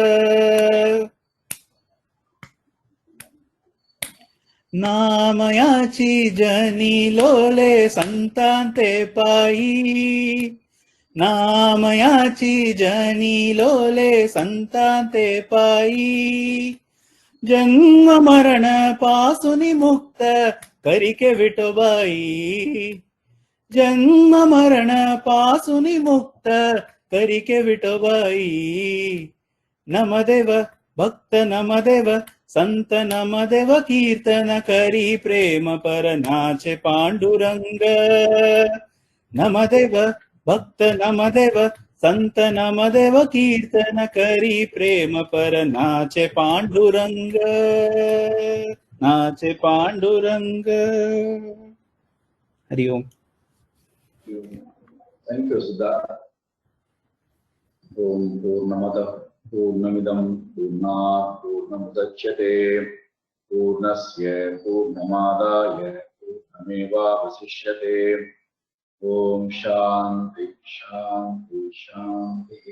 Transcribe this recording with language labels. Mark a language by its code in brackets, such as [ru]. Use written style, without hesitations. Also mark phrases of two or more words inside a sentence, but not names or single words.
[mr] नामयाची जनी लोले संतांते पायी, नामयाची जनी लोले संतांते पायी. जन्म मरण पासून मुक्त करिके विठोबाई, जन्म मरण पासून मुक्त करिके विठोबाई. [hi] नमदेव भक्त नमदेव संत नमदेव कीर्तन करी प्रेम पर नाचे पांडुरंग. नमदेव भक्त नमदेव संत नमदेव कीर्तन करी प्रेम पर नाचे पांडुरंग, नाचे पांडुरंग. [sa] हरि ओम. [en] Thank you, Siddharth. [sa] ॐ पूर्णमदः पूर्णमिदं पूर्णात् पूर्णमुदच्यते पूर्णस्य पूर्णमादाय पूर्णमेव अवशिष्यते. ॐ शान्तिः शान्तिः शान्तिः.